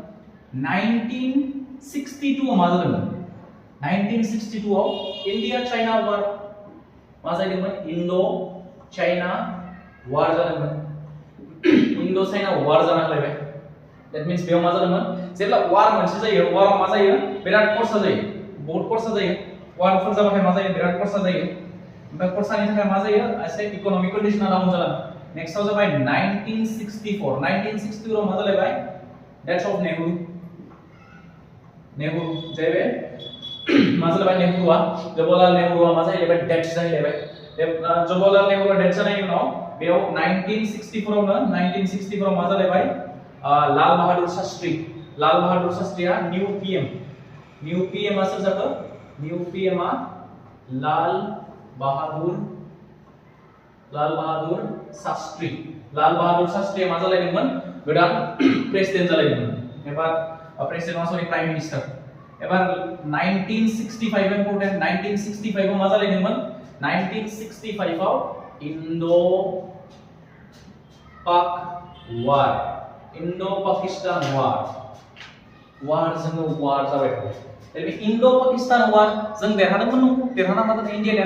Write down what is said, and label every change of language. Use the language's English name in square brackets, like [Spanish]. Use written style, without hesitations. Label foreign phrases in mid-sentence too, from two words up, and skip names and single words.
[Bodo] 1962 आव मा जादोंमोन 1962 आव [English] India China war [Bodo] मा जादोंमोन [English] Indo China war [Bodo] जादोंमोन [English] Indo China war [Bodo] जाना लायबाय [English] that means [Bodo] बेयाव मा जादोंमोन जेब्ला वार मोनसे जायो वाराव मा जायो बिराद खर्सा जायो बहुत खर्सा जायो वारफोर जाबाथाय मा जायो बिराद खर्सा जायो ओमफ्राय खर्सानि थाखाय मा जायो एसे [English] economic condition down [Bodo] जालाङो नेक्स्टआव जाबाय 1964 आव मा जालायबाय [English] death of Nehru [Bodo] जाहैबाय मा जालायबाय नेहरूआ जवाहरलाल नेहरूआ मा जाहैबाय डेथ जाहैबाय जवाहरलाल नेहरूआ डेथ जानायनि उनाव बेयाव 1964 आवनो 1964 आव मा जालायबाय लाल बहादुर शास्त्रीया [English] new PM [Bodo] आ सोर जाखो [English] new PM [Bodo] आ लाल बहादुर शास्त्री मा जालायदोंमोन गोदान प्रेसिडेन्ट जालायदोंमन एबार [English] president sorry prime minister [Bodo] एबार 1965 इम्पोर्टेन्ट 1965 आव मा जालायदोंमन 1965 आव [English] Indo-Pak War, Indo-Pakistan War, war [Bodo] जोङो war जाबाय थाबाय दा बे [English] Indo-Pakistan War [Bodo] जों देरहादोंमोन नंगौ देरहाना मा जादों इन्डिया